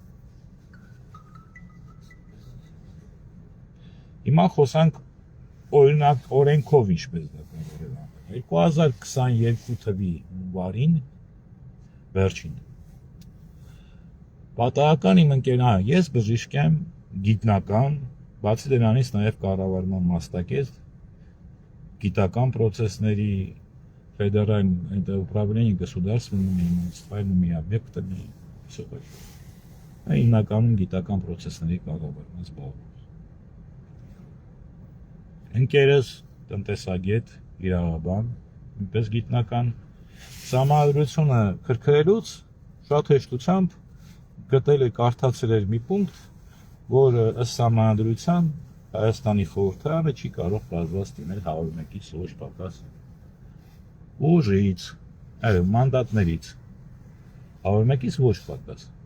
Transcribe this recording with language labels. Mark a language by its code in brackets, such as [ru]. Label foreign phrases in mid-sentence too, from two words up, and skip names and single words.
[hy] Հիմա խոսանք օրինակ օրենքով ինչպես դա կարող է անել։ 2022 թվականի հունվարին վերջին պատահական իմ ընկերն ես բժիշկ եմ, գիտնական, բացի դրանից նաև կառավարման մասնակից, գիտական processների [ru] федеральное управление государственными и муниципальными объектами все такое. [hy] Հիմնականում գիտական processների կառավարման զբաղվում։ Ընկերս տնտեսագետ, իրավաբան, նույնպես գիտնական, համադրությունը քրքրելուց շատ հեշտությամբ գտել է կարդացել էր մի պունկտ, որ ըստ համադրության Հայաստանի խորհրդարանը չի կարող բազված դիմել 101-ից ոչ պակաս ուժից, մանդատներից, 101-ից ոչ պակաս։